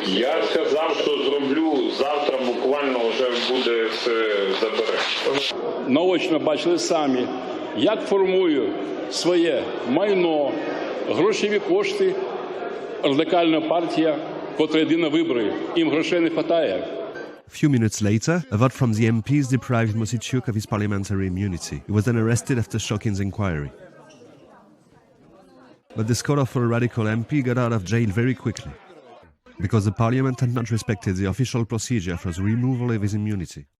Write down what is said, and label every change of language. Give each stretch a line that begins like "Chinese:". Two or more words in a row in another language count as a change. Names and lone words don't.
Ukrainian: Я сказав, що зроблю завтра, буквально вже буде все забере. Наочно бачили самі, як формує своє майно, грошові кошти радикальна партія, котра йде на вибори. Їм грошей не вистачає.
English: A few minutes later, a vote from the MPs deprived Mosiciuk of his parliamentary immunity. He was then arrested after Shokin's inquiry. But this colorful radical MP got out of jail very quickly, because the parliament had not respected the official procedure for the removal of his immunity.